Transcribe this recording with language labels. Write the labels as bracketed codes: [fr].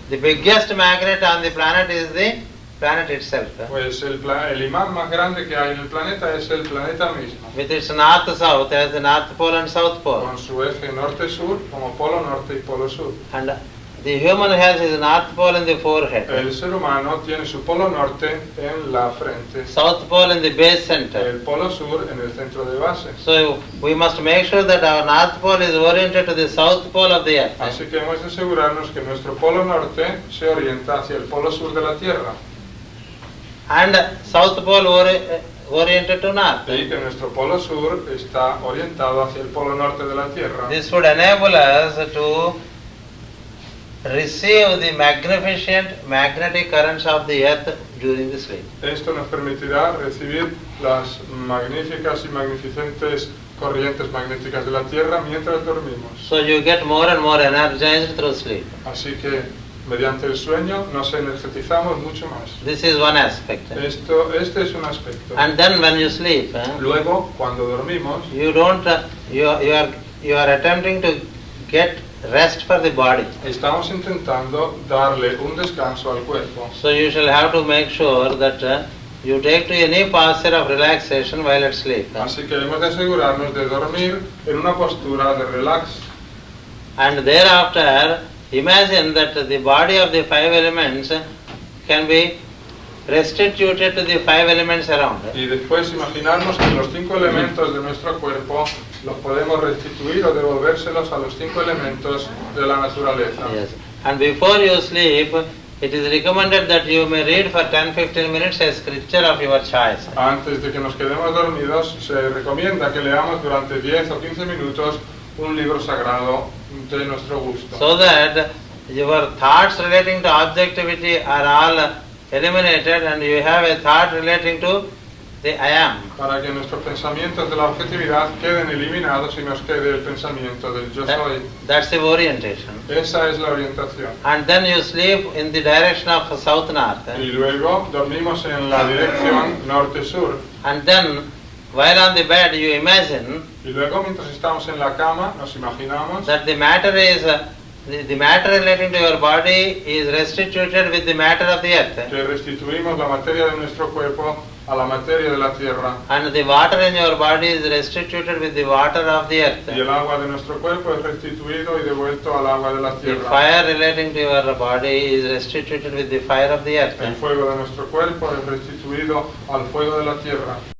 [en] The biggest magnet on the planet is the planet itself. [es] Pues el imán más grande que hay en el planeta es el planeta mismo, [en] With its north-south as the north pole and south pole. [es] con su eje norte-sur como polo norte y polo sur. [en] And the human has his north pole in the forehead, [es] El ser humano tiene su polo norte en la frente, [en] south pole in the base center. [es] el polo sur en el centro de base. [en] So we must make sure that our north pole is oriented to the south pole of the earth. [es] Así que hemos de asegurarnos que nuestro polo norte se orienta hacia el polo sur de la Tierra [en] And south pole oriented to north. [es] y que nuestro polo sur está orientado hacia el polo norte de la Tierra. [en] This would enable us to receive the magnificent magnetic currents of the earth during the sleep. [es] Esto nos permitirá recibir las magníficas y magnificentes corrientes magnéticas de la Tierra mientras dormimos. [en] So you get more and more energized through sleep. [es] Así que mediante el sueño nos energetizamos mucho más. [en] This is one aspect. [es] Este es un aspecto. [en] And then when you sleep, [es] Luego, cuando dormimos, [en] you don't you are attempting to get rest for the body. [es] estamos intentando darle un descanso al cuerpo. [en] So you shall have to make sure that you take to any posture of relaxation while at sleep. [es] Así que hemos de asegurarnos de dormir en una postura de relax. [en] And thereafter, imagine that the body of the five elements can be restituted to the five elements around. [es] Y después imaginarnos que los 5 elementos de nuestro cuerpo los podemos restituir o devolvérselos a los 5 elementos de la naturaleza. [en] Yes. And before you sleep, it is recommended that you may read for 10-15 minutes a scripture of your choice. [es] Antes de que nos quedemos dormidos, se recomienda que leamos durante 10 o 15 minutos un libro sagrado de nuestro gusto. [en] So that your thoughts relating to objectivity are all eliminated and you have a thought relating to the I am. [es] Para que nuestros pensamientos de la objetividad queden eliminados y nos quede el pensamiento del yo soy. [en] That's the orientation. [es] Esa es la orientación. [en] And then you sleep in the direction of south-north. [es] Y luego dormimos en la dirección norte-sur. [en] And then, while on the bed, you imagine [es] Y luego mientras estamos en la cama nos imaginamos [en] that the matter is the matter relating to your body is restituted with the matter of the earth, [es] que restituimos la materia de nuestro cuerpo a la materia de la tierra [en] and the water in your body is restituted with the water of the earth. [es] y el agua de nuestro cuerpo es restituido y devuelto al agua de la [en] The [es] tierra. [en] fire relating to your body is restituted with the fire of the earth. [es] El fuego de nuestro cuerpo es restituido al fuego de la tierra.